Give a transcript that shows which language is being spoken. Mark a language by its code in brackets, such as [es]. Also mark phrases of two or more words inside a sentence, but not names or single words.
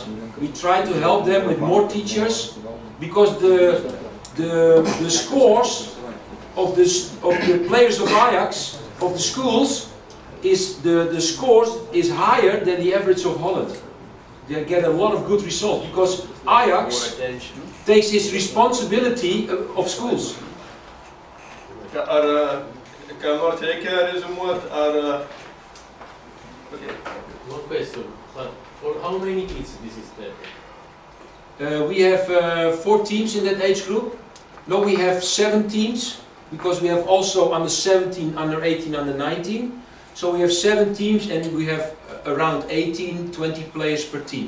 [en] We try to help them with more teachers, because the scores of the players of Ajax, of the schools, the scores is higher than the average of Holland. They get a lot of good results, because Ajax takes his responsibility of schools. [lt] Ką nors reikia rezumuoti, [en] One question, but for how many kids this is there? We have 4 teams in that age group. No, we have 7 teams, because we have also under 17, under 18, under 19. So we have 7 teams, and we have around 18, 20 players per team.